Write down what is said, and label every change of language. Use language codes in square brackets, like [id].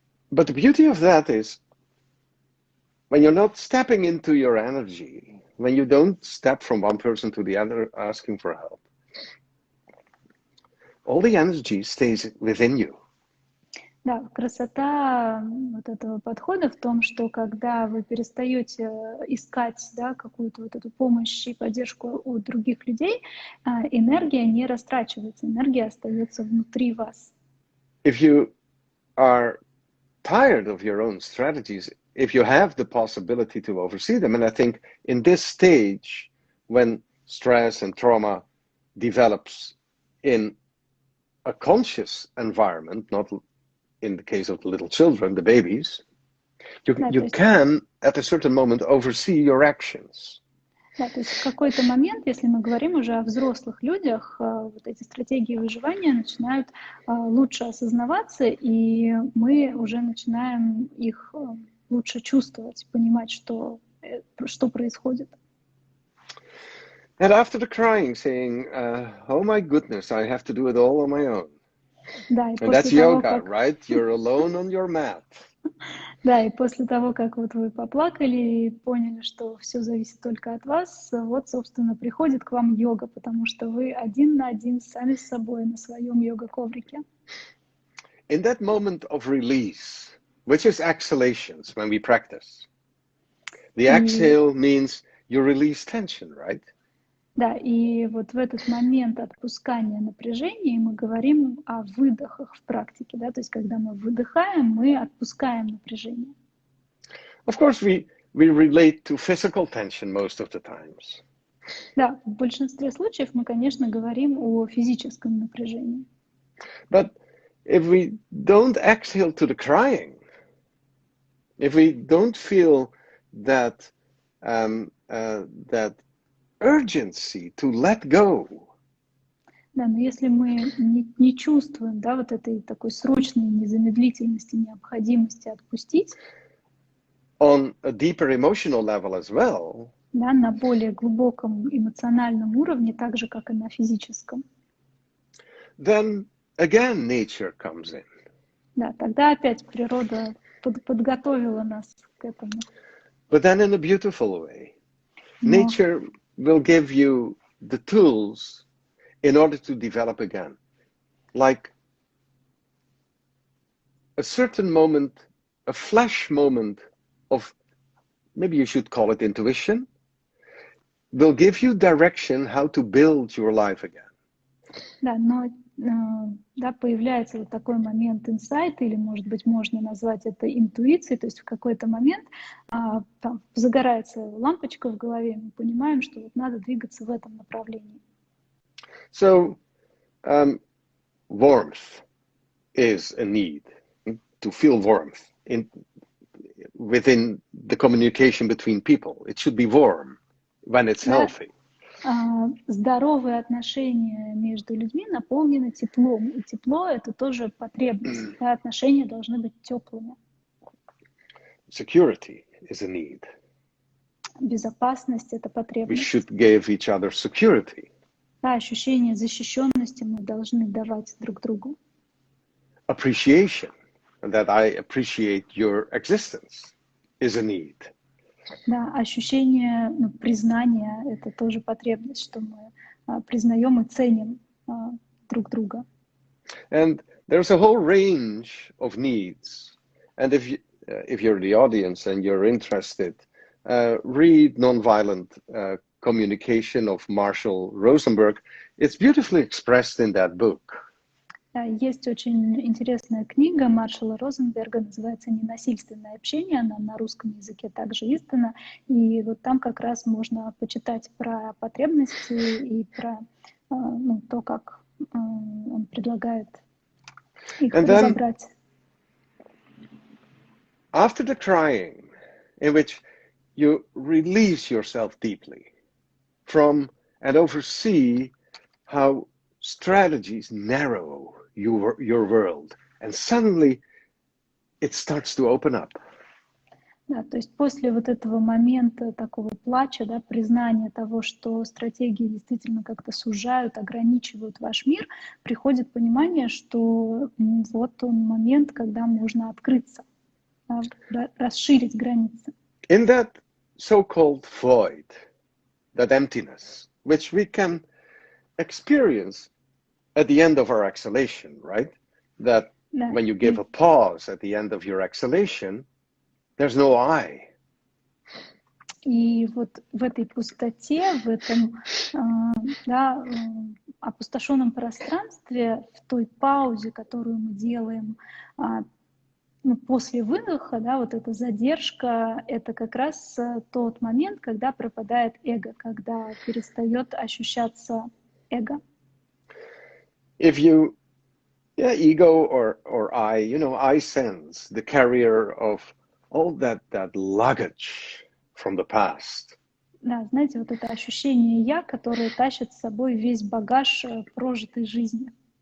[en] But the beauty of that is when you're not stepping into your energy, when you don't step from one person to the other asking for help, all the energy stays within you. [ru] Да, красота вот этого подхода в том, что когда вы перестаете искать, да, какую-то вот эту помощь и поддержку у других людей, энергия не растрачивается, энергия остается внутри вас. [en] If you are tired of your own strategies, if you have the possibility to oversee them, and I think in this stage, when stress and trauma develops in a conscious environment, not in the case of the little children, the babies, you can, at a certain moment, oversee your actions. [ru] Да, то есть в какой-то момент, если мы говорим уже о взрослых людях, вот эти стратегии выживания начинают лучше осознаваться, и мы уже начинаем их лучше чувствовать, понимать, что происходит. [en] And after the crying, saying, oh my goodness, I have to do it all on my own. [ru] Да, и [en] And that's [ru] того, [en] yoga, right? You're alone on your mat. [ru] Да, и после того, как вот вы поплакали и поняли, что все зависит только от вас, вот, собственно, приходит к вам йога, потому что вы один на один сами с собой на своем йога-коврике. [en] In that moment of release, which is exhalations when we practice, the exhale means you release tension, right? [ru] Да, и вот в этот момент отпускания напряжения мы говорим о выдохах в практике, да, то есть когда мы выдыхаем, мы отпускаем напряжение. [en] Of course, we relate to physical tension most of the times. [ru] Да, в большинстве случаев мы, конечно, говорим о физическом напряжении. [en] But if we don't exhale to the crying, if we don't feel that that urgency to let go. [ru] Да, но если мы не чувствуем, да, вот этой такой срочной незамедлительности, необходимости отпустить, [en] on a deeper emotional level as well, [ru] да, на более глубоком эмоциональном уровне, так же, как и на физическом, [en] then again nature comes in. [ru] Да, тогда опять природа подготовила нас к этому. [en] But then in a beautiful way. Nature will give you the tools in order to develop again. Like a certain moment, a flash moment of, maybe you should call it intuition, will give you direction how to build your life again. [ru] Да, но да, появляется вот такой момент инсайта, или, может быть, можно назвать это интуицией, то есть в какой-то момент там загорается лампочка в голове, мы понимаем, что вот надо двигаться в этом направлении. [en] So, warmth is a need, to feel warmth within the communication between people. It should be warm when it's healthy. [ru] Здоровые отношения между людьми наполнены теплом, и тепло — это тоже потребность, да, отношения должны быть теплыми. [en] Security is a need. [ru] Безопасность — это потребность. [en] We should give each other security. [ru] Да, ощущение защищенности мы должны давать друг другу. [en] Appreciation, that I appreciate your existence, is a need. [ru] Да, ощущение признания — это тоже потребность, что мы признаем и ценим друг друга. [en] And there's a whole range of needs. And if you're the audience and you're interested, read Nonviolent Communication of Marshall Rosenberg. It's beautifully expressed in that book. [ru] Есть очень интересная книга Маршалла Розенберга, называется «Ненасильственное общение», она на русском языке также издана, и вот там как раз можно почитать про потребности и про то, как он предлагает их разобрать. [en] After the crying, in which you release yourself deeply from and oversee how strategies narrow your world, and suddenly it starts to open up. [ru] Да, то есть после вот этого момента такого плача, да, признания того, что стратегии действительно как-то сужают, ограничивают ваш мир, приходит понимание, что вот он момент, когда можно открыться, да, расширить границы. [en] In that so-called void, that emptiness, which we can experience at the end of our exhalation, right? That [ru] Да. [en] when you give a pause at the end of your exhalation, there's no I. [ru] И вот в этой пустоте, в этом да, опустошенном пространстве, в той паузе, которую мы делаем после выдоха, да, вот эта задержка, это как раз тот момент, когда пропадает эго, когда перестает ощущаться эго. [en] If you, ego or I, I sense the carrier of all that luggage from the past. [ru] Да, знаете, вот это ощущение «я», которое тащит с собой весь багаж прожитой жизни.